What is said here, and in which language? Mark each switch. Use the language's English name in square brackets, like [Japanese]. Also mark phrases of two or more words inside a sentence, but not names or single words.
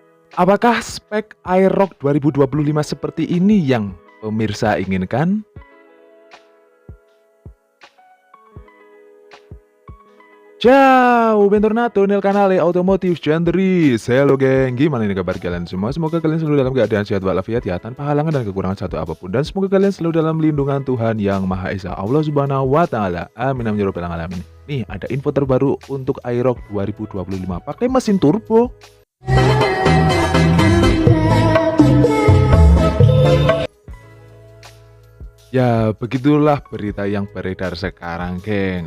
[Indonesian] Apakah spek Aerox 2025 seperti ini yang pemirsa inginkan? [Italian] Ciao, bentornato nel canale Automotive Gentris. [Indonesian] Halo geng, gimana nih kabar kalian semua? Semoga kalian selalu dalam keadaan sehat walafiat ya, tanpa halangan dan kekurangan satu apapun. Dan semoga kalian selalu dalam lindungan Tuhan Yang Maha Esa, [Arabic] الله سبحانه وتعالى. آمين آمين يا رب العالمين. [Indonesian] Nih, ada info terbaru untuk Aerox 2025 pakai mesin turbo. Ya, begitulah berita yang beredar sekarang, geng.